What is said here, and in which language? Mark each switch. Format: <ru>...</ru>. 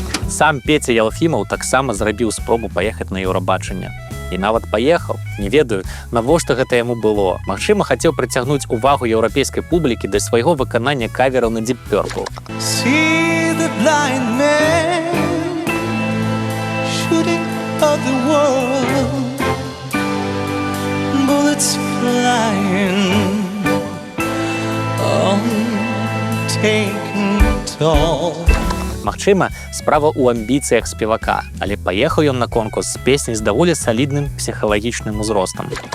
<be>Сам Пеця Елфімаў таксама зрабіў спробу паехаць на еўрабачанне. І нават паехаў. Не ведаю, навошта гэта яму было. Магчыма, хацеў прыцягнуць увагу еўрапейскай публікі да свайго выканання кавераў на Deep Purple.</be> <en>See the blind man shooting at the world, bullets flying, all taking toll.</en> <be>Магчыма, справа ў амбіцыях спевака, але паехаў ён на конкурс з песняй з даволі салідным псіхалагічным узростам.</be>